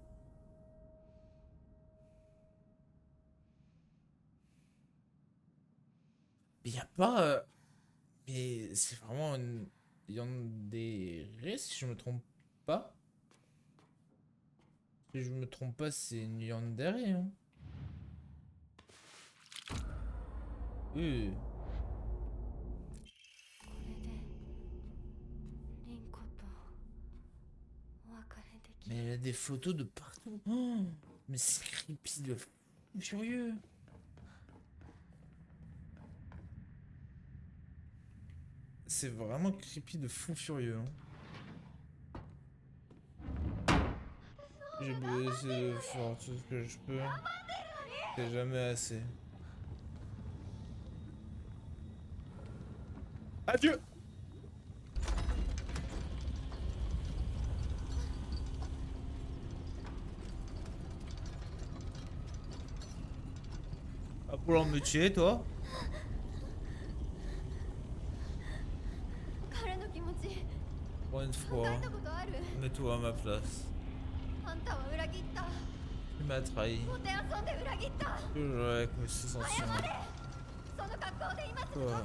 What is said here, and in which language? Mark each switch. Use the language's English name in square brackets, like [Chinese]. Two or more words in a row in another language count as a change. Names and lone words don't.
[French] Mais y a pas. Mais c'est vraiment une yandere, si je me trompe pas. Si je me trompe pas, c'est une yandere, hein. [Japanese] これでリンコとお別れでき [French] Mais [Japanese] る [French] elle a des photos de partout. Oh, mais c'est creepy de fou furieux. C'est vraiment creepy de fou furieux, hein. J'ai beau essayer de faire tout ce que je peux. C'est jamais assez. Adieu! Pas pour l'en me tuer, toi? [Japanese] 彼の気持ち [French] Pour une [Japanese] 考 [French] fois, [Japanese] えたことある [French] mets-toi à ma place. [Japanese] あんたは裏切った [French] Tu m'as trahi. [Japanese] もてあそんで裏切った [French] Toujours avec mes sensations. [Japanese] その格好で今すぐ [French] Ouais,